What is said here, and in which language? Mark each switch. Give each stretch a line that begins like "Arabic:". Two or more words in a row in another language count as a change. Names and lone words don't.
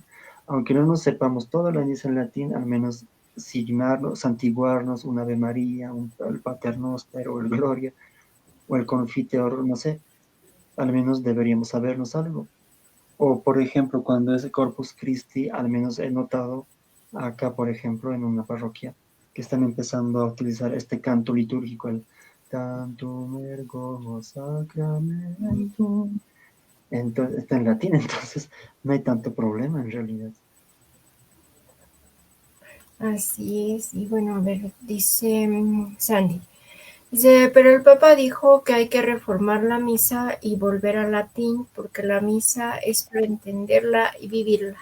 Spanish: Aunque no nos sepamos toda la misa en latín, al menos signarnos, santiguarnos, un Ave María, el Pater Noster o el Gloria o el Confiteor, no sé, al menos deberíamos sabernos algo. O, por ejemplo, cuando es Corpus Christi, al menos he notado acá, por ejemplo, en una parroquia, que están empezando a utilizar este canto litúrgico, el Tantum ergo sacramentum. Entonces, está en latín, entonces no hay tanto problema en realidad. Así es, y bueno, a ver, dice Sandy. Dice, pero el Papa dijo que hay que reformar la misa y volver al latín porque la misa es para entenderla y vivirla.